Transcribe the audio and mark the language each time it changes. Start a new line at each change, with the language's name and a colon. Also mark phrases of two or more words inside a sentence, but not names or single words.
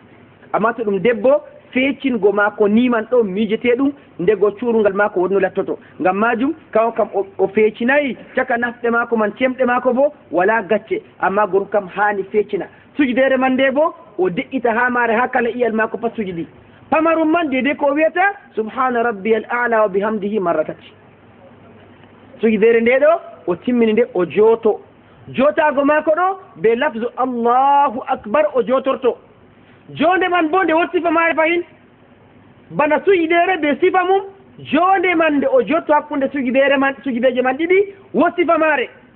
Fula: amma to ɗum debbo feecingo maako niman ɗo miijete ɗum, ndego cuurungal maako wonno lattoto. ngam majum kawo kam o feecinayi caka nafɗe maako man, cemɗe maako bo wala gacce, amma gorko kam hani feecina. sujudere man nde bo o de'ita ha maare ha kala iyal maako pat sujudi. pamarum man dede ko o wiyata
Arabic: سبحان ربي الأعلى وبحمده
Fula: marra tati. sujudere nde ɗo o timmini nde o jooto, jootago maako ɗo be lafzu
Arabic: الله أكبر
Fula: o jootorto. jonde man bo nde wot sifa maare fayin bana sujudere be sifa mum, jonde man nde o jotto hakkunde sujudeje man ɗiɗi wot sifa maare.